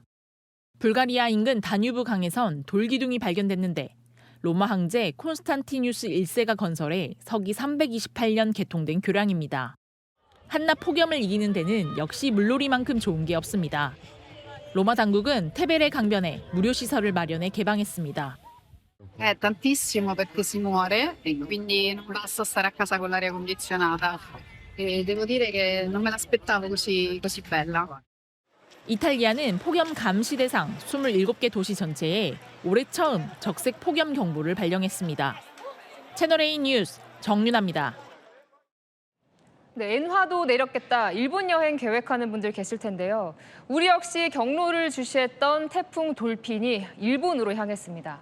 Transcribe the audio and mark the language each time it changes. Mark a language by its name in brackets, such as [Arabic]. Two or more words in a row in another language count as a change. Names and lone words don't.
[Korean] 불가리아 인근 다뉴브 강에선 돌기둥이 발견됐는데 로마 황제 콘스탄티누스 1세가 건설해 서기 328년 개통된 교량입니다. 한낮 폭염을 이기는 데는 역시 물놀이만큼 좋은 게 없습니다. 로마 당국은 테베레 강변에 무료 시설을 마련해 개방했습니다. [Italian] Tantissimo perché si muore e quindi non basta stare a casa con l'aria condizionata. E devo dire che non me l'aspettavo così bella. [Korean] 이탈리아는 폭염 감시 대상 27개 도시 전체에 올해 처음 적색 폭염 경보를 발령했습니다. 채널A 뉴스 정윤아입니다. 네, 엔화도 내렸겠다. 일본 여행 계획하는 분들 계실 텐데요. 우리 역시 경로를 주시했던 태풍 돌핀이 일본으로 향했습니다.